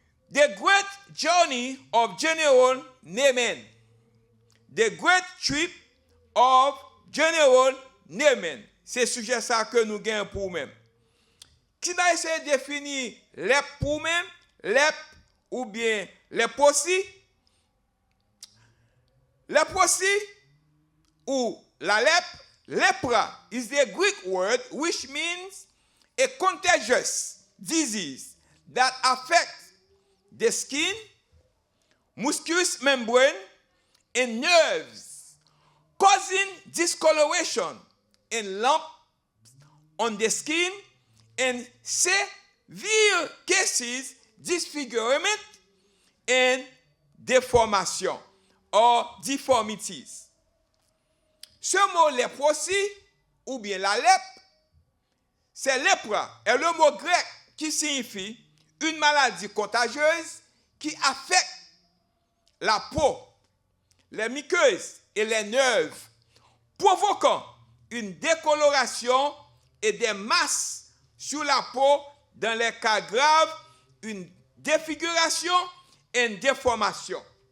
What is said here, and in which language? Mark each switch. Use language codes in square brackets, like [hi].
[en] The great journey of General Naaman. The great trip of General Naaman. [fr] C'est le sujet ça que nous gagnons pour nous-mêmes. Qui n'a essayé de définir les pour nous-mêmes, les ou bien les possi? Les possi ou la lèpre, [en] lepra is the Greek word which means a contagious disease that affects the skin, mucous membrane, and nerves, causing discoloration and lumps on the skin, and severe cases, disfigurement, and deformation or deformities. [fr] Ce mot léprosie ou bien la lèpre, c'est lèpra, est le mot grec qui signifie une maladie contagieuse qui affecte la peau, les muqueuses et les nerfs, provoquant une décoloration et des masses sur la peau, dans les cas graves, une défiguration et une déformation.